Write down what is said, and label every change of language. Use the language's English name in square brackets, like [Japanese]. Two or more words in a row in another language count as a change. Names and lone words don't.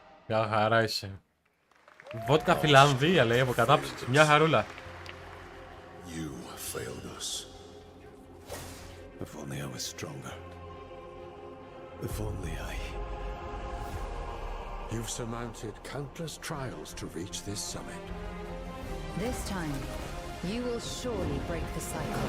[Greek] Μια χαρά είσαι. Βότκα Φιλανδία λέει από κατάψυξη. Μια χαρούλα. [English] You failed us. If only I was stronger. If only I... You've surmounted countless trials to reach this summit. This time, you will surely break the cycle.